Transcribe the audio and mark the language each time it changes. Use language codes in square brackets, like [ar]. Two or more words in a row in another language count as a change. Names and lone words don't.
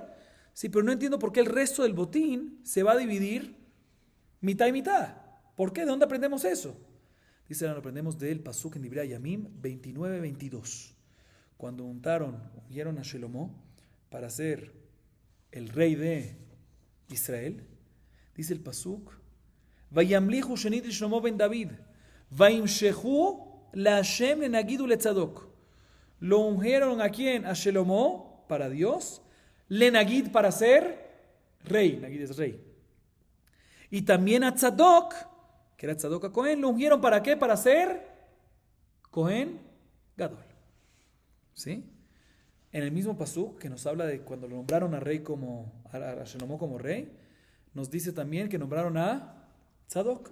[es] Sí, pero no entiendo por qué el resto del botín se va a dividir mitad y mitad. ¿Por qué? ¿De dónde aprendemos eso? Dice, lo aprendemos del Pasuk en Divrei Yamim 29-22. Cuando ungieron a Shelomo para ser el rey de Israel, dice el Pasuk, [he] וימליכו שנית שלמה בן דוד וימשחהו לה' לנגיד ולצדוק. [es] Lo ungieron a quién? A Shelomo, para Dios, [he] לנגיד [es] para ser rey, Nagid es rey. Y también a Tzadok, que era [he] צדוק הכהן, [es] lo ungieron para qué? [he] כהן גדול. [es] ¿Sí? En el mismo pasuk que nos habla de cuando lo nombraron a rey a Shelomo como rey, nos dice también que nombraron a Tzadok.